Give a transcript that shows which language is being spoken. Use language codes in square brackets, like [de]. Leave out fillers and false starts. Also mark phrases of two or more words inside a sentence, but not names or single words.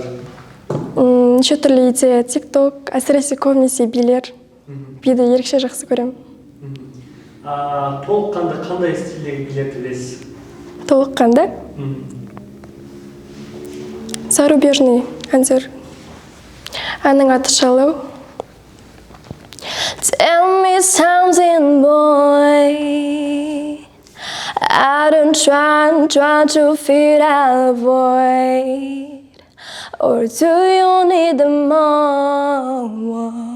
[kk] Неше түрлі идея, TikTok, әсіресе көбінесе билер. Биді ерекше жақсы көремін. Толыққанды қандай стильдегі билерді білесіз? Толыққанды? Зарубежный әндер. Әннің аты Shallow. [en] Tell me something, boy. I don't try to fill a void. Or do you need more?